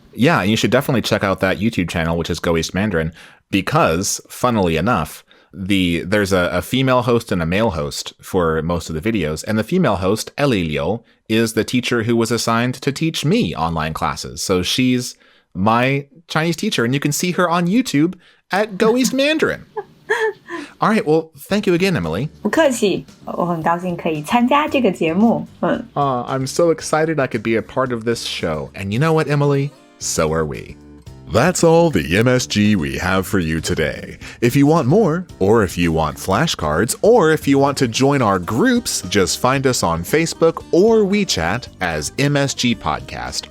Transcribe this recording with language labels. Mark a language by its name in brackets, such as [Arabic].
[English] Yeah, you should definitely check out that YouTube channel, which is Goist Mandarin, because, funnily enough, there's a female host and a male host for most of the videos, and the female host, Ellie Liu, is the teacher who was assigned to teach me online classes. So she's my Chinese teacher, and you can see her on YouTube at Goist Mandarin. All right, well, thank you again, Emily. [Chinese] 不客气，我很高兴可以参加这个节目。 [English] I'm so excited I could be a part of this show. And you know what, Emily? So are we. That's all the MSG we have for you today. If you want more, or if you want flashcards, or if you want to join our groups, just find us on Facebook or WeChat as MSG Podcast.